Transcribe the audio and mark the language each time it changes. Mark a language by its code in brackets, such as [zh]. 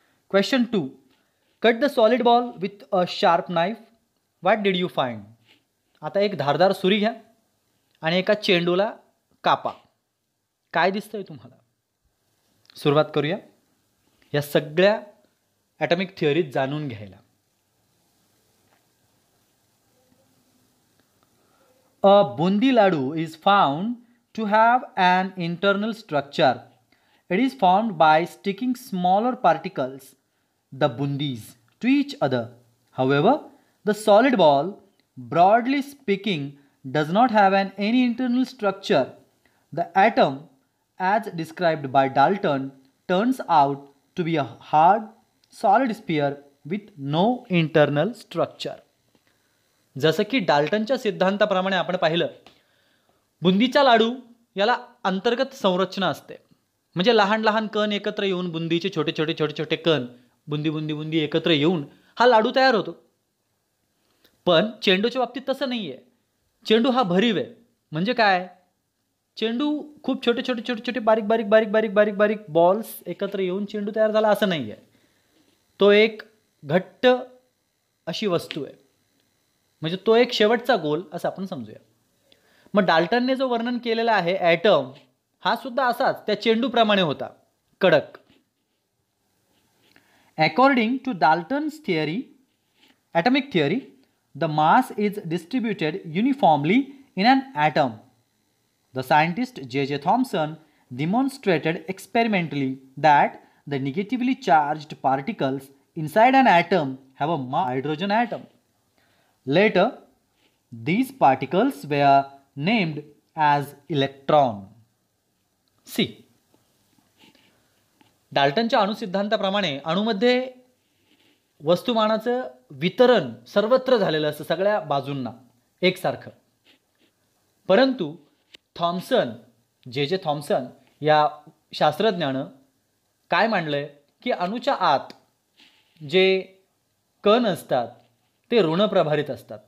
[en] Question 2, cut the solid ball with a sharp knife. What did you find? [mr] आता एक धारदार सुरी घ्या आणि एका चेंडूला कापा. काय दिसतंय तुम्हाला? सुरुवात करूया या सगळ्या ॲटॉमिक थिअरीज जाणून घ्यायला. [en] A bundi laddu is found to have an internal structure. It is formed by sticking smaller particles, the bundis, to each other. However, the solid ball, broadly speaking, does not have any internal structure. The atom, as described by Dalton, turns out to be a hard, solid sphere with no internal structure. [mr] जसं की डाल्टनच्या सिद्धांताप्रमाणे आपण पाहिलं, बुंदीचा लाडू याला अंतर्गत संरचना असते. म्हणजे लहान लहान कण एकत्र येऊन, बुंदीचे छोटे छोटे छोटे छोटे कण बुंदी बुंदी बुंदी एकत्र येऊन हा लाडू तयार होतो. पण चेंडूच्या बाबतीत तसं नाही आहे. चेंडू हा भरीव आहे. म्हणजे काय? चेंडू खूप छोटे छोटे छोटे छोटे बारीक बारीक बारीक बारीक बारीक बारीक बॉल्स एकत्र येऊन चेंडू तयार झाला असं नाही आहे. तो एक घट्ट अशी वस्तू आहे. म्हणजे तो एक शेवटचा गोल असं आपण समजूया. मग डाल्टनने जो वर्णन केलेला आहे ॲटम, हा सुद्धा असाच त्या चेंडूप्रमाणे होता, कडक. [en] According to Dalton's theory, atomic theory, the mass is distributed uniformly in an atom. The scientist J.J. Thomson demonstrated experimentally that the negatively charged particles inside an atom have a hydrogen atom. Later, these particles were named as electron. [mr] See, डाल्टनच्या अणुसिद्धांताप्रमाणे अणुमध्ये वस्तुमानाचं वितरण सर्वत्र झालेलं असतं, सगळ्या बाजूंना एकसारखं. परंतु Thompson, J.J. Thompson या शास्त्रज्ञानं काय मांडलंय की अणुच्या आत जे कण असतात ते ऋणप्रभारित असतात.